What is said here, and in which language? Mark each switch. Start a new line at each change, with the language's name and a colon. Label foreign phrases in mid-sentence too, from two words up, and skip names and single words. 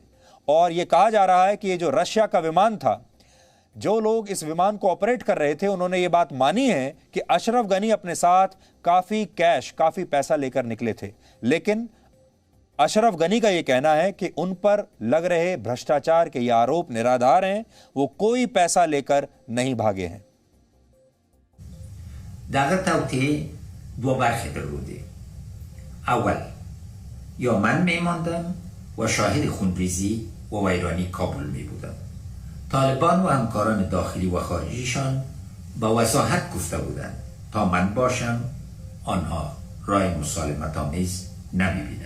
Hindi: और यह कहा जा रहा है कि ये जो रशिया का विमान था, जो लोग इस विमान को ऑपरेट कर रहे थे, उन्होंने ये बात मानी है कि अशरफ गनी अपने साथ काफी कैश, काफी पैसा लेकर निकले थे, लेकिन अशरफ गनी का यह कहना है कि उन पर लग रहे भ्रष्टाचार के ये आरोप निराधार हैं, वो कोई पैसा लेकर नहीं भागे हैं।
Persian: در توطئه دو بخش بوده. اول یا من میماندم و شاهد خونریزی و ویرانی کابل می بودم. طالبان و همکاران داخلی و خارجیشان با وضاحت گفته بودند تا من باشم آنها رای مسالمت آمیز نمی بینند.